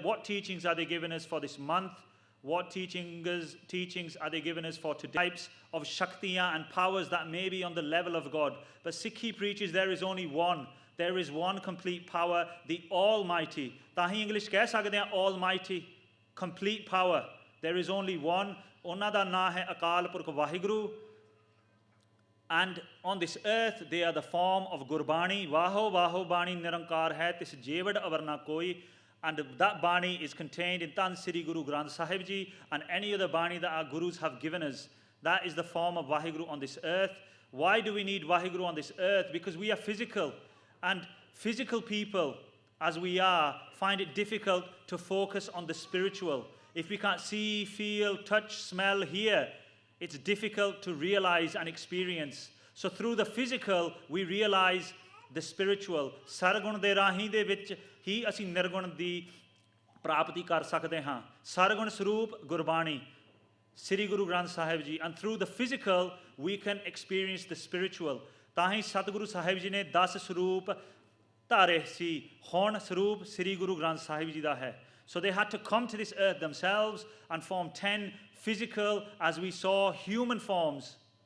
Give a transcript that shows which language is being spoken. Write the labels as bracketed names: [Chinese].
[English] What teachings are they giving us for this month? What teachings are they giving us for today? Types of Shaktiyan and powers that may be on the level of God. But Sikhi preaches there is only one. There is one complete power, the Almighty. [Punjabi] Tahi English keh sakde hain [English] Almighty, complete power. There is only one. [Punjabi] ਉਹਨਾਂ ਦਾ ਨਾਂ ਹੈ Akal Purkh Vaheguru. [English] And on this earth, they are the form of Gurbani. [Punjabi] Vaho Vaho Bani Nirankar hai, tis Jevad Avarna Koi. [English] And that Bani is contained in Tan Sri Guru Granth Sahib Ji and any other Bani that our Gurus have given us. That is the form of Vaheguru on this earth. Why do we need Vaheguru on this earth? Because we are physical. And physical people, as we are, find it difficult to focus on the spiritual. If we can't see, feel, touch, smell, hear, it's difficult to realize and experience. So through the physical, we realize the spiritual. [Punjabi] Sargun de rahi de vich hi ਅਸੀਂ ਨਿਰਗੁਣ ਦੀ ਪ੍ਰਾਪਤੀ ਕਰ ਸਕਦੇ ਹਾਂ. ਸਰਗੁਣ ਸਰੂਪ Gurbani, Sri Guru Granth Sahib Ji. [English] And through the physical, we can experience the spiritual. [Punjabi] ਤਾਂ ਹੀ ਸਤਿਗੁਰੂ ਸਾਹਿਬ ਜੀ ਨੇ 10 ਸਰੂਪ ਧਾਰੇ ਸੀ. ਹੁਣ ਸਰੂਪ Sri Guru Granth Sahib Ji ਦਾ ਹੈ. [English] So they had to come to this earth themselves and form 10 physical, as we saw, human forms.